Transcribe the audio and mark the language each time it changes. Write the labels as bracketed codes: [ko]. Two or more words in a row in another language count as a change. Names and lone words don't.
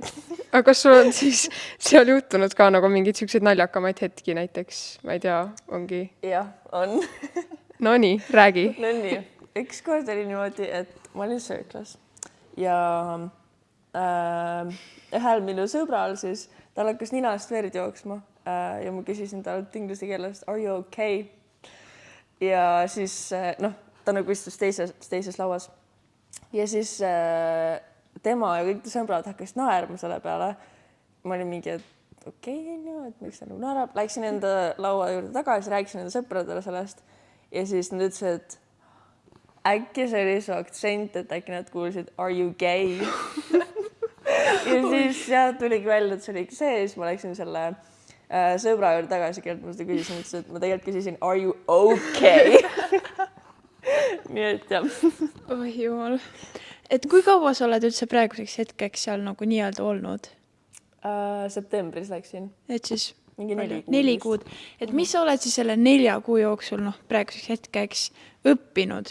[et] aga kas sul on siis seal juhtunud ka nagu mingeid siukseid naljakamaid hetki näiteks, ma ei tea, ongi? Jah, on. Nonii, räägi. No nii, üks kord oli niimoodi, et ma olin sööklas ja ühel minu sõbral siis, tal hakkas ninast verd jooksma ja ma küsisin talt inglise keeles, [en] are you okay? [et] Ja siis noh, ta nagu istus teises lauas ja siis tema ja kõik sõbrad hakkasid naerma selle peale. Ma olin mingi, et okei, et miks ta nagu naerab. Läksin enda laua juurde tagasi, rääkisin enda sõpradele sellest ja siis nad ütlesid, et äkki see oli su aktsent, et äkki nad kuulsid, [en] are you gay? [et] Ja siis tuligi välja, et see oli see, siis ma läksin selle sõbra juurde tagasi, kellelt ma seda küsisin, ütles, et ma tegelikult küsisin, [en] are you okay? [et] Nii et jah. Oh jumal. Et kui kaua sa oled üldse praeguseks hetkeks seal nagu nii-öelda olnud? Septembris läksin. Et siis mingi 4 kuud. Et mis sa oled siis selle 4 kuu jooksul praeguseks hetkeks õppinud?